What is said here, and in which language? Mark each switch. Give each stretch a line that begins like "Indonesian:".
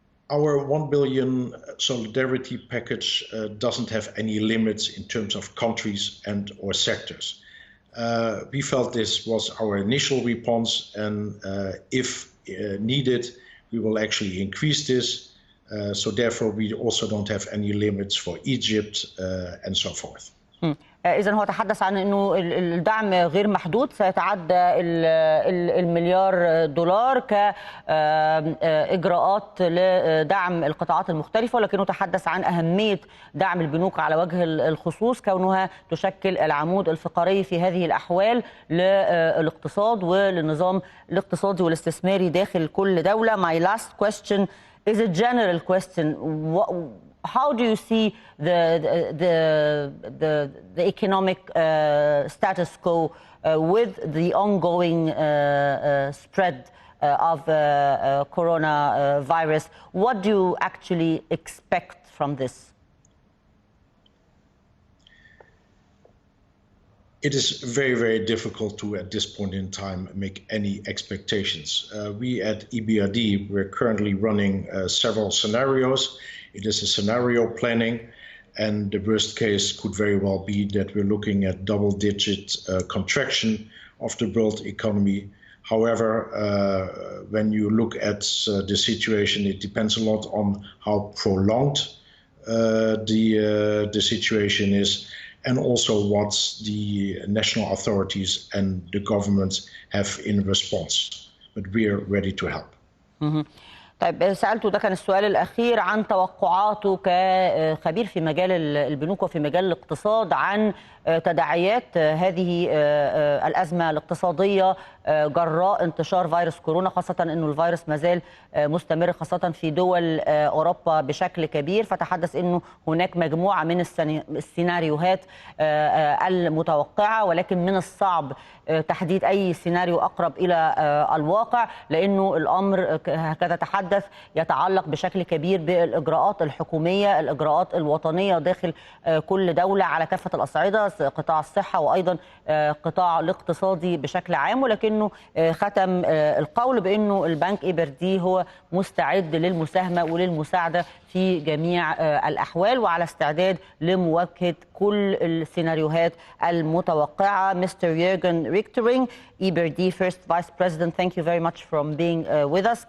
English: Our 1 billion solidarity package doesn't have any limits in terms of countries and/or sectors. We felt this was our initial response, and if needed, we will actually increase this. So therefore, we also don't have any limits for Egypt and so forth.
Arabic: إذن هو تحدث عن أنه الدعم غير محدود، سيتعدى المليار دولار كإجراءات لدعم القطاعات المختلفة، ولكنه تحدث عن أهمية دعم البنوك على وجه الخصوص، كونها تشكل العمود الفقري في هذه الأحوال للاقتصاد وللنظام الاقتصادي والاستثماري داخل كل دولة.
English: My last question is a general question. How do you see the economic status quo with the ongoing spread of coronavirus? What do you actually expect from this? It is very, very difficult to, at this point in time, make any expectations. We at EBRD, we're currently running several scenarios. It is a scenario planning, and the worst case could very well be that we're looking at double-digit contraction of the world economy. However, when you look at the situation, it depends a lot on how prolonged the situation is, and also what the national authorities and the governments have in response. But we are ready to help.
Arabic: طيب سألته، ده كان السؤال الأخير، عن توقعاته كخبير في مجال البنوك وفي مجال الاقتصاد عن تداعيات هذه الأزمة الاقتصادية جراء انتشار فيروس كورونا، خاصة أنه الفيروس ما زال مستمر خاصة في دول أوروبا بشكل كبير. فتحدث أنه هناك مجموعة من السيناريوهات المتوقعة، ولكن من الصعب تحديد أي سيناريو أقرب إلى الواقع، لأنه الأمر هكذا تحدث يتعلق بشكل كبير بالإجراءات الحكومية، الإجراءات الوطنية داخل كل دولة على كافة الأصعدة، قطاع الصحة وأيضا قطاع الاقتصادي بشكل عام. ولكنه ختم القول بأنه البنك إيبردي هو مستعد للمساهمة وللمساعدة في جميع الأحوال، وعلى استعداد لمواجهة كل السيناريوهات المتوقعة.
English: Mr. Jürgen Richtering, EBRD First Vice President, thank you very much for being with us.